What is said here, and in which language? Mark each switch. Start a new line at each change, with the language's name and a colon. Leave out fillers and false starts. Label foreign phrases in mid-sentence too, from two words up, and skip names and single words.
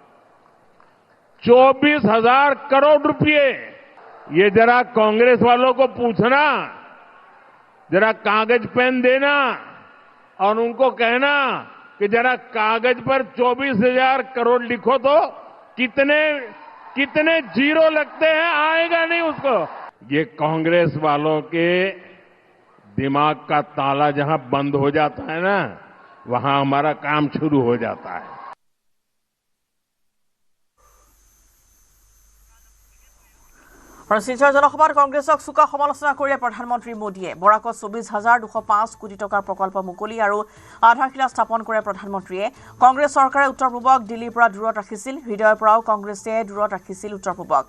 Hindi: 24,000 करोड़ रुपए, ये जरा कांग्रेस वालों को पूछना, जरा कागज पेन देना और उनको कहना कि जरा कागज पर 24,000 करोड़ लिखो तो कितने जीरो लगते हैं, आएगा नहीं उसको। ये कांग्रेस वालों के दिमाग का ताला जहां बंद हो जाता है ना, वहां हमारा काम शुरू हो जाता है।
Assamese: শিলচৰ জনসভাত কংগ্ৰেছক চোকা সমালোচনা কৰিলে প্ৰধানমন্ত্ৰী মোদীয়ে বৰাকত ২৪,২০৫ কোটি টকাৰ প্ৰকল্প মুকলি আৰু আধাৰশিলা স্থাপন কৰে প্ৰধানমন্ত্ৰীয়ে। কংগ্ৰেছ চৰকাৰে উত্তৰ পূবক দিল্লীৰ পৰা দূৰত ৰাখিছিল, হৃদয়ৰ পৰাও কংগ্ৰেছে দূৰত ৰাখিছিল উত্তৰ পূবক।